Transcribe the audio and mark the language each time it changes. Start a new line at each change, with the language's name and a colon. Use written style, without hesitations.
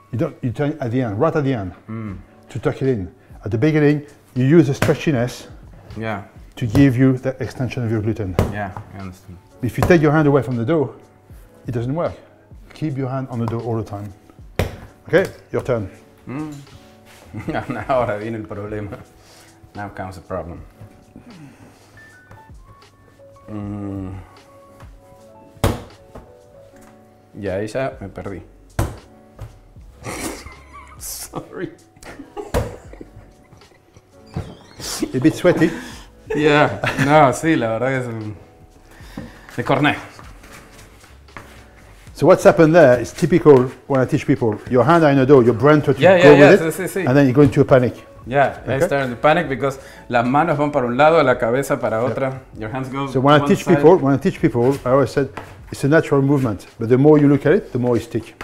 English: You turn it at the end, right at the end, to tuck it in. At the beginning, you use the stretchiness to give you the extension of your gluten. Yeah, I understand. If you take your hand away from the dough, it doesn't work. Keep your hand on the dough all the time. Okay, your turn.
Spanish: Ahora viene el problema.
English: Now comes the problem.
Spanish: Ya, ahí ya me perdí.
English: Sorry. A bit sweaty.
Spanish: Yeah, no, sí, la verdad que es un... de cornet.
English: So what's happened there is typical when I teach people. Your hand are in the dough, your brain tries to go with it,
Spanish: sí.
English: and then you go into a panic. Yeah, I start in panic because
Spanish: las manos van para un lado, la cabeza para otra.
English: Your hands go. So when I teach people, I always said it's a natural movement, but the more you look at it, the more you stick.